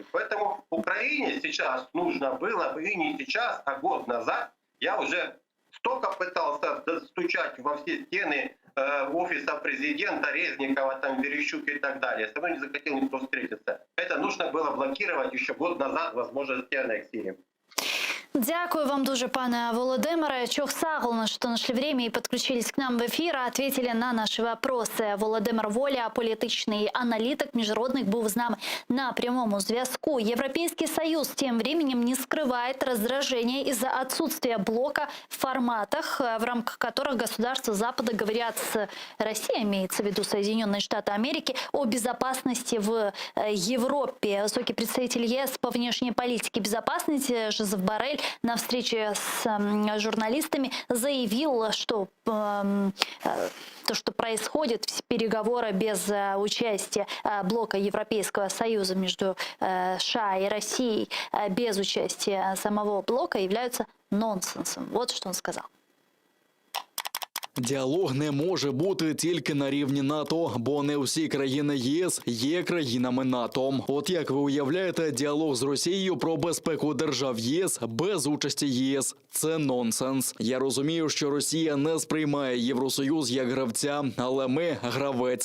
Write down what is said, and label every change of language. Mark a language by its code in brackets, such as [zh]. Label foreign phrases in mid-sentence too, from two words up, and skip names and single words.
[ru] Поэтому Украине сейчас нужно было бы, и не сейчас, а год назад, я уже столько пытался достучать во все стены офиса президента, Резникова, там, Верещук и так далее. Со мной не захотел никто встретиться. Это нужно было блокировать еще год назад возможности аннексии. [uk] Дякую вам дуже, пане Володимире. Чохсагл, [ru] что нашли время и подключились к нам в эфир, ответили на наши вопросы. [uk] Володимир Воля, політичний аналітик міжнародних, був з нами на прямому зв'язку. [ru] Европейский Союз тем временем не скрывает раздражение из-за отсутствия блока в форматах, в рамках которых государства Запада говорят с Россией, имеется в виду Соединенные Штаты Америки, о безопасности в Европе. Высокий представитель ЕС по внешней политике и безопасности Жозеф Боррель на встрече с журналистами заявил, что то, что происходит, переговоры без участия блока Европейского Союза между США и Россией, без участия самого блока, являются нонсенсом. Вот что он сказал. [uk] Діалог не може бути тільки на рівні НАТО, бо не всі країни ЄС є країнами НАТО. От як ви уявляєте, діалог з Росією про безпеку держав ЄС без участі ЄС – це нонсенс. Я розумію, що Росія не сприймає Євросоюз як гравця, але ми – гравець.